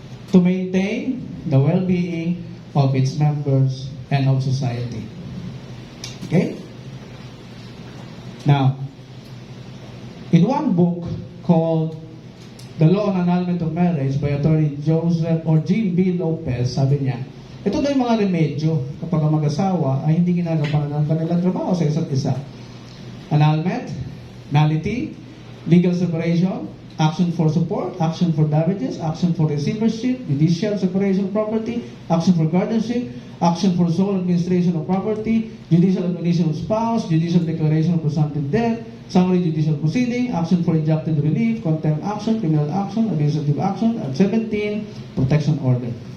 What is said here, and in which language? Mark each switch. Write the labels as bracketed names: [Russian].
[English] To maintain the well-being of its members and of society. Okay? Now, in one book called The Law on Annulment of Marriage by Attorney Joseph or Jim B. [Filipino] Lopez, sabi niya, ito daw yung mga remedyo kapag ang mag-asawa ay hindi ginagawa ng kanilang trabaho sa isa't isa. [English] Annulment, nullity, legal separation, action for support, action for damages, action for receivership, judicial separation of property, action for guardianship, action for sole administration of property, judicial admonition of spouse, judicial declaration of presumptive death, summary judicial proceeding, action for injunctive relief, contempt action, criminal action, administrative action, at 17, protection order.